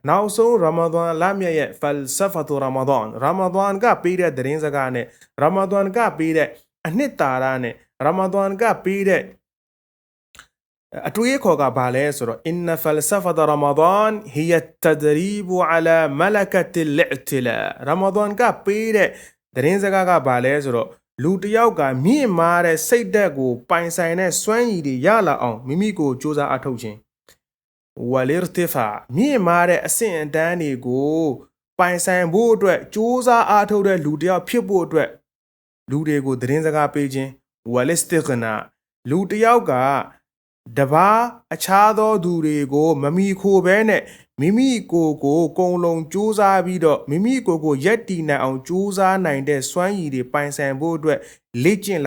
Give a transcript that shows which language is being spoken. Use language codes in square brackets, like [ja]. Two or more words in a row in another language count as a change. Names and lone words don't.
[my] နောက်ဆုံးရမဒန်လမြတ်ရဲ့ [ar] فلسفة رمضان [my] ရမဒန်ကပေးတဲ့သတင်းစကားနဲ့ရမဒန်ကပေးတဲ့အနှစ်သာရနဲ့ရမဒန်ကပေးတဲ့အတွေးခေါ်ကဘာလဲဆိုတော့ inna [ar] فلسفة رمضان هي التدريب على ملكة الاعتلاء [my] ရမဒန်ကပေးတဲ့သတင်းစကားကဘာလဲဆိုတော့လူတယောက်ကမြင့်မားတဲ့စိတ်ဓာတ်ကိုပို င်ဆိုင်တဲ့စွမ်းရည်တွေရလာအောင်မိမိကိုစူးစမ်းအထောက်ခြင်းဝလ်irtifaမြင့်မားတဲ့အဆင့်အတန်းတွေကိုပိုင်ဆိုင်ဖို့အတွက်စူးစမ်းအထောက်တဲ့လူတယောက်ဖြစ်ဖို့အတွက်လူတွေကိုသတင်းစကားပေးခြင်းဝလ်istighnaလူတယောက်ကတပါးအခြားသောသူတွေကိုမမီခိုဘဲနဲ့မိမိကိုကုံလုံးစူးစမ်းပြီးတော့မိမိကိုရက်တီနိုင်အောင်စူးစမ်းနိုင်တဲ့စွမ်းရည်တွေပိုင်ဆိုင်ဖို့အတွက်လေ့ကျင့်လာ